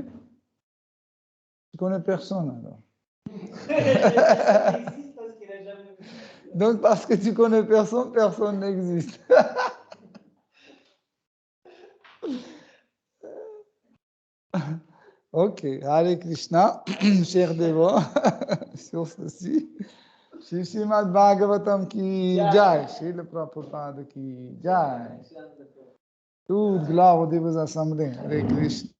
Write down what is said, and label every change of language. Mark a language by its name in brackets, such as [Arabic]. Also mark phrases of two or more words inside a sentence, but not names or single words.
[French] Tu connais personne alors. Donc, parce que tu connais personne, personne n'existe. [Sanskrit] Ok, Hare Krishna, [French] cher Devo, sur ceci. [Hindi] Shri Srimad Bhagavatam ki jai, Shri le Prabhupada ki jai. [French] Toute gloire aux dévots assemblés. [Sanskrit] Hare Krishna.